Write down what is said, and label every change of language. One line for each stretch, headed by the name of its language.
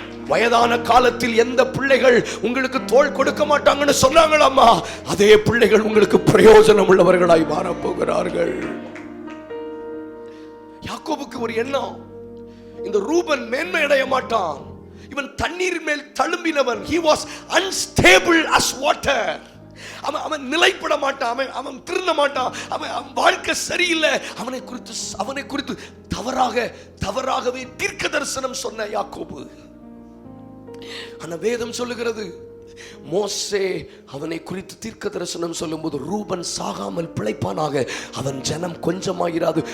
Tamil: வயதான காலத்தில் எந்த பிள்ளைகள் உங்களுக்கு தோள் கொடுக்க மாட்டாங்கன்னு சொன்னாங்களாமா, அதே பிள்ளைகள் உங்களுக்கு பிரயோஜனம் உள்ளவர்களாய் மாறப் போகிறார்கள். யாக்கோபுக்கு ஒரு எண்ணம், இந்த ரூபன் மேன்மை அடைய மாட்டான், இவன் தண்ணீர் மேல் தழும்பினவன்.
English: he was unstable as water.
Tamil: அவன் நிலைப்பட மாட்டான், அவன் திருந்த மாட்டான், அவன் வாழ்க்கை சரியில்லை. அவனை குறித்து தவறாகவே தீர்க்க தரிசனம் சொன்ன யாக்கோபு. ஆனா வேதம் சொல்லுகிறது, மோசே அவனை குறித்து தீர்க்க தரிசனம் சொல்லும்போது ரூபன் சாகாமல் பிழைப்பானாக, அவன் ஜனம் கொஞ்சமாயிராது.